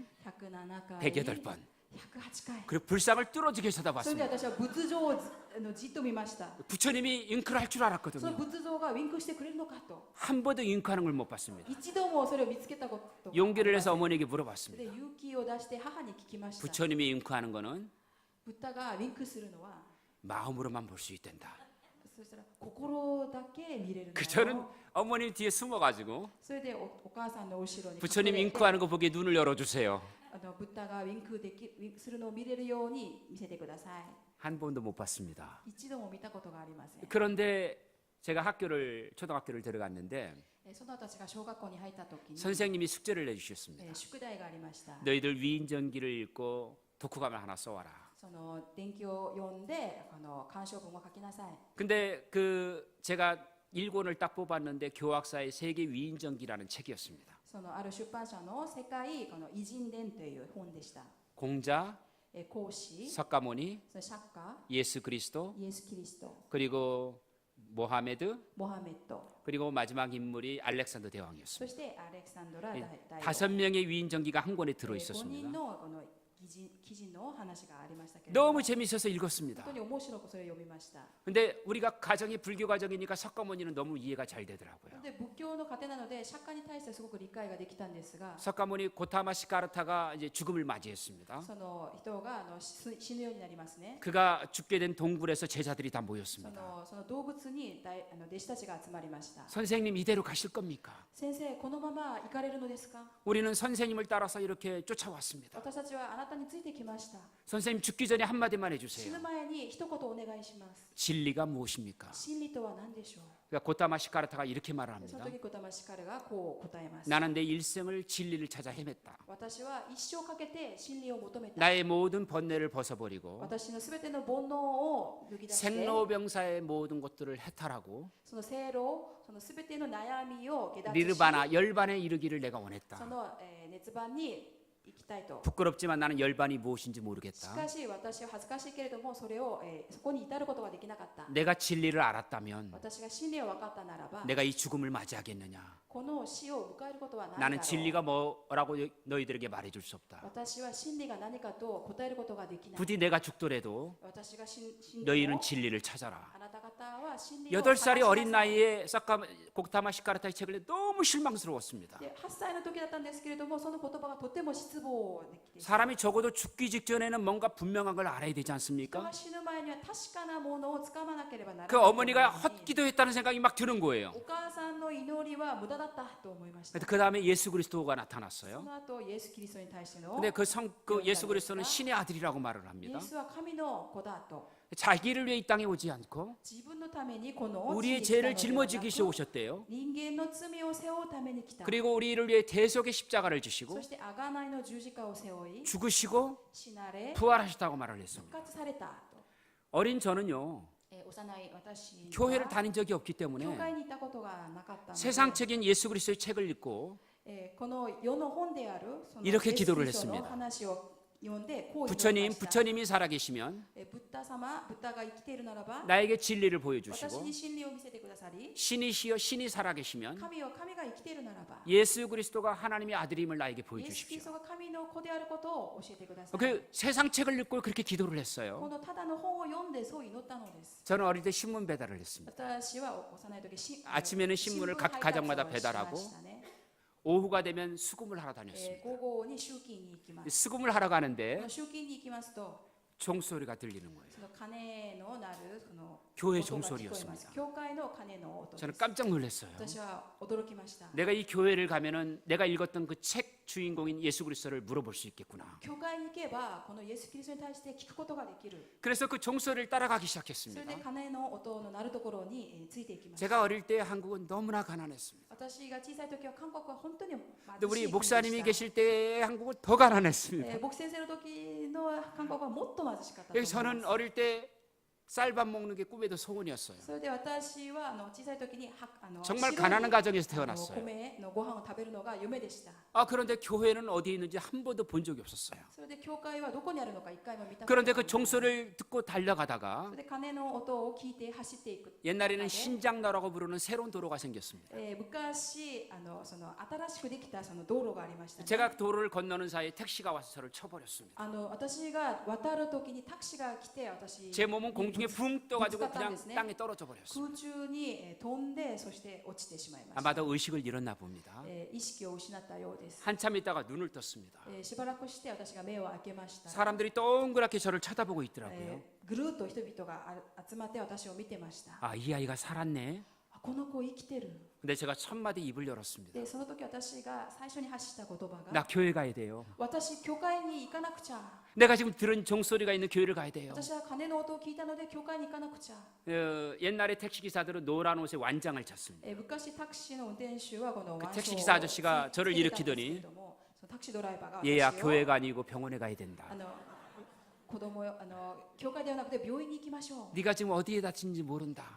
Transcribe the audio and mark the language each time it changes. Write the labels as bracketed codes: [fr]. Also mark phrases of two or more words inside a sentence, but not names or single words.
[ja] 107回、 [ko] 108번. [ja] 108回。 [ko] 그리고 불상을 뚫어지게 [ja] それで [ko] 쳐다봤습니다. [ja] 私は仏像をじっと見ました。 [ko] 부처님이 윙크를 할 줄 [ja] その [ko] 알았거든요. [ja] 仏像がウィンクしてくれるのかと。 [ko] 한 번도 윙크하는 걸 못 봤습니다. [ja] 一度もそれを見つけたことが [ko] 용기를 내서 [ja] ありま [ko] 어머니에게 [ja] せん。 [ko] 물어봤습니다. [ja] で勇気を出して母に聞きました。 [ko] 부처님이 윙크하는 거는 [ja] ブッダがウィンクするのは [ko] 마음으로만 볼 수 있단다. [ja] そしたら心だけ見れるんだ [ko] 그 저는 [ja] よ。 [ko] 어머님 뒤에 숨어가지고 [ja] それでお母さんの後ろに [ko] 부처님 [ja] 隠れて [ko] 윙크하는 거 보기에 눈을 열어주세요. [ja] ブッダがウィンクするのを見れるように見せてください。 [ko] 한 번도 못 봤습니다. [ja] 一度も見たことがありません。 [ko] 그런데 제가 초등학교를 들어갔는데 [ja] その私が小学校に入った時に [ko] 선생님이 숙제를 내주셨습니다. [ja] 宿題がありました。 [ko] 너희들 위인전기를 읽고 독후감을 하나 써와라. [ja] その伝記を読んで鑑賞文を書きなさい。 [ko] 근데 제가 1권을 딱 뽑았는데 교학사의 세계 위인전기라는 책이었습니다. [ja] そのある出版社の世界偉人伝という本でした。 [ko] 공자, [ja] 孔子、 [ko] 석가모니, [ja] その釈迦、 [ko] 예수 그리스도, [ja] イエス・キリスト、 [ko] 그리고 모하메드, [ja] モハメット、 [ko] 그리고 마지막 인물이 알렉산더 [ja] そ [ko] 대왕이었습니다. [ja] してアレクサンドラ大王。 [ko] 5명의 위인전기가 한 권에 [ja] 5 [ko] 들어있었습니다. [ja] 人の記事の話がありましたけれども、 [ko] 너무 재미있어서 읽었습니다. [ja] 本当に面白くそれを読みました。 [ko] 근데 우리가 가정이 불교 가정이니까 석가모니는 너무 이해가 잘 되더라고요. [ja] で仏教の家庭なので釈迦に対してすごく理解ができたんですが、 [ko] 석가모니 고타마 시카르타가 이제 죽음을 맞이했습니다. [ja] その人が死ぬようになりますね。 [ko] 그가 죽게 된 동굴에서 제자들이 다 [ja] そ [ko] 모였습니다. [ja] の動物に弟子たちが集まりました。 [ko] 선생님 이대로 가실 겁니까? [ja] 先生、このまま行かれるのですか？ [ko] 우리는 선생님을 따라서 이렇게 쫓아왔습니다. [ja] 私たちはあなたについてきました。 [ko] 선생님 죽기 전에 한마디만 [ja] 死 [ko] 해주세요. [ja] ぬ前に一言お願いします。 [ko] 진리가 무엇입니까? [ja] 真理とは何でしょう？ [ko] 그러니까 고타마 시카르타가 이렇게 말을 [ja] その [ko] 합니다. [ja] 時、小玉シカルがこう答えます。 [ko] 나는 내 일생을 진리를 찾아 헤맸다. [ja] 私は一生かけて真理を求めた。 [ko] 나의 모든 번뇌를 벗어버리고 [ja] 私のすべての煩悩を脱ぎ出して、 [ko] 생로병사의 모든 것들을 해탈하고 [ja] その生老、そのすべての悩みを下脱し、 [ko] 니르바나 열반에 이르기를 내가 [ja] そ [ko] 원했다. [ja] の熱番に行きたいと。 [ko] 부끄럽지만 나는 열반이 무엇인지 [ja] し [ko] 모르겠다. [ja] かし私は恥ずかしいけれども、それを、そこに至ることができなかった。 [ko] 내가 진리를 알았다면 [ja] 私が真理を分かったならば、 [ko] 내가 이 죽음을 맞이하겠느냐? [ja] この死を迎えることはないだ [ko] 나는 [ja] ろう。 [ko] 진리가 뭐라고 너희들에게 말해줄 수 없다. [ja] 私は真理が何かと答えることができない。 [ko] 부디 내가 죽더라도 [ja] 私が死んでも [ko] 너희는 진리를 찾아라. [ja] あなた方は真理を [ko] 8살의 [ja] 探し [ko] 어린 [ja] なさい。 [ko] 나이에 고타마 시카르타의 책을 너무 실망스러웠습니다. [ja] で8歳の時だったんですけれども、その言葉がとても失望的でした。 [ko] 사람이 적어도 죽기 직전에는 뭔가 분명한 걸 알아야 되지 [ja] 人 [ko] 않습니까? [ja] が死ぬ前には確かなものをつかまなければならない [ko] 그 [ja] と思う [ko] 어머니가 [ja] のに [ko] 헛기도했다는 생각이 막 드는 거예요. [ja] お母さんの祈りは無駄だったと思いました。 [ko] 그 다음에 예수 그리스도가 [ja] そ [ko] 나타났어요. [ja] の後、イエス・キリストに対しての [ko] 근데 그 예수 그리스도는 신의 아들이라고 말을 [ja] イエ [ko] 합니다. [ja] スは神の子だと。 [ko] 자기를 위해 이 땅에 오지 않고 [ja] 自分のためにこの [ko] 우리의 [ja] 地に来た [ko] 죄를 [ja] のではなく [ko] 짊어지기 위해 오셨대요. [ja] 人間の罪を背負うために来た。 [ko] 그리고 우리를 위해 대속의 십자가를 지시고 [ja] そして贖いの十字架を背負い、 [ko] 죽으시고 [ja] 死なれ、 [ko] 부활하셨다고 말을 [ja] 復 [ko] 했습니다. [ja] 活されたと。 [ko] 어린 저는요 [ja] 幼い私に [ko] 교회를 [ja] は [ko] 다닌 적이 없기 [ja] 教 [ko] 때문에 [ja] 会に行ったことがなかったので、 [ko] 세상적인 예수 그리스도의 책을 읽고 [ja] この世の本であるその [ko] 이렇게 [ja] イエス [ko] 기도를 [ja] キリストの [ko] 했습니다. [ja] 話を読んでこう祈りました。 [ko] 부처님이 살아계시면 [ja] ブッダ様、ブッダが生きているならば、 [ko] 나에게 진리를 [ja] 私 [ko] 보여주시고 [ja] に真理を見せてくださり、 [ko] 신이시여 신이 살아계시면 [ja] 神が生きているならば、 [ko] 예수 그리스도가 하나님의 아들임을 나에게 [ja] イエス・キリス [ko] 보여주십시오. [ja] トが神の子であることを教えてください。 [ko] 그 세상 책을 읽고 그렇게 기도를 [ja] こ [ko] 했어요. [ja] のただの本を読んでそう祈ったのです。 [ko] 저는 어릴 때 신문 배달을 했습니다. [ja] 私は幼い時 [ko] 아침에는 신문을 각 가정마다 배달하고 [ja] 新聞配達をしましたね。 [ko] 오후가 되면 수금을 하러 다녔습니다. [ja] 午後に集金に行きます。 [ko] 수금을 하러 가는데 [ja] 集金に行きますと、 [ko] 종소리가 들리는 거예요. [ja] その鐘の鳴るその [ko] 교회 [ja] 音が聞こえます。 [ko] 종소리였습니다. [ja] 教会の鐘の音で [ko] 저는 [ja] す。 [ko] 깜짝 놀랐어요. [ja] 私は驚きました。 [ko] 내가 이 교회를 가면은 내가 읽었던 그 책 주인공인 예수 그리스도를 물어볼 수 있겠구나. [ja] 教会に行けばこのイエス・キリストに対して聞くことができる。 [ko] 그래서 그 종소리를 따라가기 [ja] それ [ko] 시작했습니다. [ja] で鐘の音の鳴るところについていきました。 [ko] 제가 어릴 때 한국은 너무나 가난했습니다. [ja] 私が小さい時は韓国は本当に貧 [ko] 근데 [ja] し [ko] 우리 [ja] い国で [ko] 목사님이 [ja] した。 [ko] 계실 때 한국은 더 가난했습니다. [ja] 牧師先生の時の韓国はもっと貧しかったと思い [ko] 그래서 [ja] ま [ko] 저는 [ja] す。 [ko] 어릴 때 쌀밥 먹는 게 꿈에도 소원이었어요. [ja] それで私は小さい時に [ko] 정말 [ja] 白い [ko] 가난한 가정에서 태어났어요. [ja] 米のご飯を食べるのが夢でした。 [ko] 그런데 교회는 어디에 있는지 한 번도 본 적이 없었어요. [ja] それで教会はどこにあるのか一回も見たこと [ko] 그런데 [ja] な [ko] 그 [ja] い。 [ko] 종소리를 듣고 달려가다가 [ja] それで鐘の音を聞いて走っていく。 [ko] 옛날에는 신장로라고 부르는 새로운 도로가 생겼습니다. [ja] 昔その新しくできたその道路がありましたね。 [ko] 제가 도로를 건너는 사이에 택시가 와서 저를 쳐버렸습니다. [ja] 私が渡る時にタクシーが来て私 [ko] 제 몸은 공중에 붕 떠가지고 그냥 부탁한 땅에 떨어져 버렸어요. [ja] 空中に飛んでそして落ちてしまいました。 [ko] 아마도 의식을 잃었나 봅니다. [ja] 意識を失ったようです。 [ko] 한참 있다가 눈을 떴습니다. [ja] しばらくして私が目を開けました。 [ko] 사람들이 동그랗게 저를 쳐다보고 있더라고요. [ja] ぐるっと人々が集まって私を見てました。 [ko] 이 아이가 살았네. [ja] この子生きてる。 [ko] 근데 제가 첫 마디 입을 열었습니다. [ja] でその時私が最初に発した言葉 [ko] 나 [ja] が [ko] 교회 가야 돼요. [ja] 私教会に行かなくちゃ。 [ko] 내가 지금 들은 종소리가 있는 교회를 가야 돼요. [ja] 私は鐘の音を聞いたので教会に行かなくちゃ。 [ko] 옛날에 택시 기사들은 노란 옷에 완장을 찼습니다. [ja] 昔タクシーの運転手はこの [ko] 그 [ja] 腕章を [ko] 택시 기사 아저씨가 저를 [ja] つけてたんですけれ [ko] 일으키더니 [ja] ども、そのタクシードライバーが [ko] 얘야 [ja] 私を [ko] 교회가 아니고 병원에 가야 된다. [ja] 子供よ教会ではなくて病院に行きましょう。 [ko] 네가 지금 어디에 다친지 모른다.